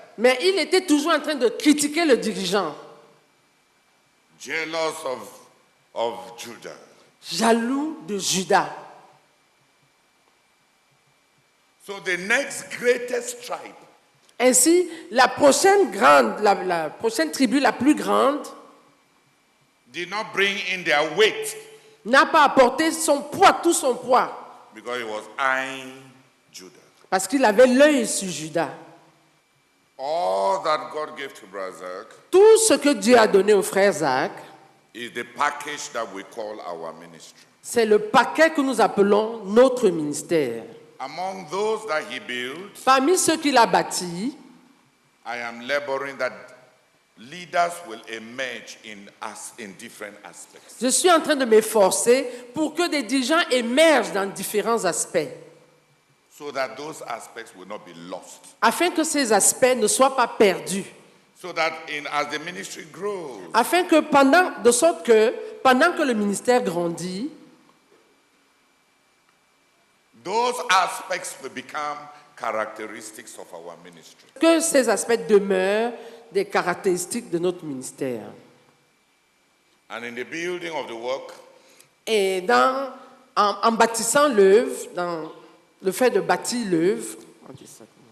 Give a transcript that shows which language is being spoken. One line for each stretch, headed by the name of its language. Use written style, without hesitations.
French: mais il était toujours en train de critiquer le dirigeant,
English: Jealous of Judah.
French: jaloux de Juda.
English: So the next greatest tribe
French: Ainsi, la prochaine tribu la plus grande
English: did not bring in their weight
French: n'a pas apporté son poids, tout son poids,
English: because he was eyeing Judah.
French: parce qu'il avait l'œil sur Juda.
English: All that God gave to Brazak
French: Tout ce que Dieu a donné au frère Zach,
English: is the package that we call our ministry.
French: c'est le paquet que nous appelons notre ministère.
English: Among those that he built,
French: Parmi ceux qu'il a bâtis,
English: I am laboring that leaders will emerge in different aspects.
French: je suis en train de m'efforcer pour que des dirigeants émergent dans différents aspects,
English: So that those aspects will not be lost.
French: afin que ces aspects ne soient pas perdus,
English: So that as the ministry grows,
French: afin que de sorte que pendant que le ministère grandit,
English: those aspects will become characteristics of our ministry.
French: que ces aspects demeurent des caractéristiques de notre ministère.
English: And in the building of the work,
French: Et en bâtissant l'œuvre, dans le fait de bâtir l'œuvre, on dit ça